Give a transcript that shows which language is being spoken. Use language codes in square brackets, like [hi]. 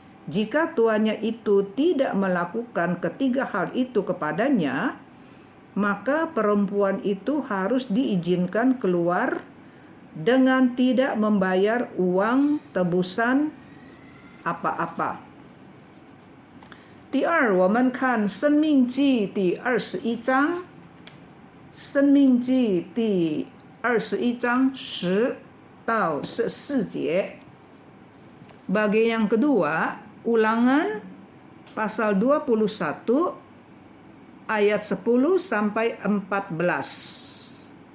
[id] Jika tuannya itu tidak melakukan ketiga hal itu kepadanya, maka perempuan itu harus diizinkan keluar dengan tidak membayar uang tebusan apa-apa. [zh] 第二，我们看《申命记》第21章，《申命记》第21章10到14节. [id] Bagian yang kedua, Ulangan pasal 21 ayat 10 sampai 14.